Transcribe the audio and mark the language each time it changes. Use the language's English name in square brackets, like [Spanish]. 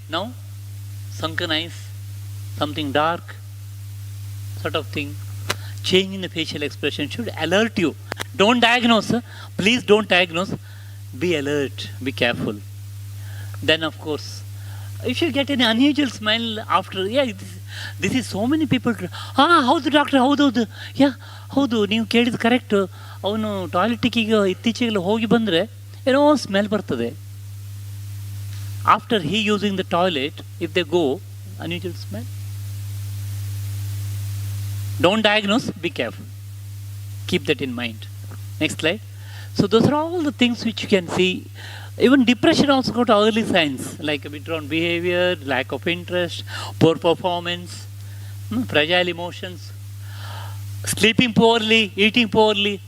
[English] Now, sunken eyes, something dark, sort of thing. Change in the facial expression should alert you. Don't diagnose. Please don't diagnose. Be alert. Be careful. Then, of course, if you get an unusual smell after, this is so many people. [Kannada] Howದು doctor ಹೌದೌದು ಹೌದು ನೀವು ಕೇಳಿದ್ದು correct. ಅವನು ಟಾಯ್ಲೆಟಿಗೆ ಇತ್ತೀಚೆಗೆಲ್ಲ ಹೋಗಿ ಬಂದರೆ ಏನೋ smell ಬರ್ತದೆ. [English] After he using the toilet, if they go, unusual smell. Don't diagnose, be careful. Keep that in mind. Next slide. So those are all the things which you can see. Even depression also got early signs like withdrawn behavior, lack of interest, poor performance, fragile emotions, sleeping poorly, eating poorly.